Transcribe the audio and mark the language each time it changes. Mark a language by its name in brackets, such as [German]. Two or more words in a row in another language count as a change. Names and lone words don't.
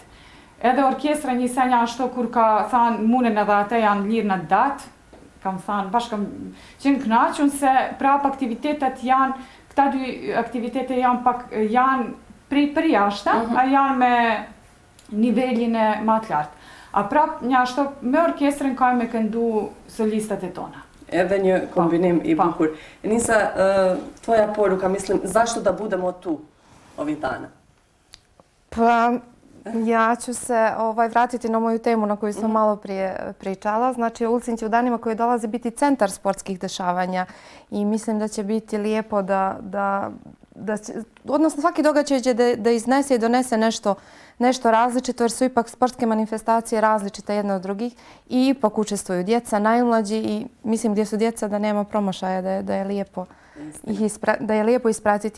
[Albanian] Edhe orkestra një senja ashtu kur ka thanë munen edhe ate janë lirë në datë, kam thanë bashkë kam qenë knaqun se prap aktivitetet janë, këta dy aktivitete janë për jashta, a janë me nivelin e ma të lartë. A prap një ashtu me orkestrën ka me këndu solistat e tona. Edhe një kombinim i bukur. [Serbian] Enisa, tvoja poruka, mislim, zašto da budemo tu ovih dana? Pa, ja ću se vratiti na moju temu na koju sam malo prije pričala. Znači, Ulcinj će u danima koji dolaze biti centar sportskih dešavanja i mislim da će biti lijepo odnosno svaki događaj će da iznese i donese nešto različito, jer su ipak sportske manifestacije različite jedne od drugih i ipak učestvuju djeca, najmlađi i mislim gdje su djeca da nema promašaja, da je lijepo ispratiti.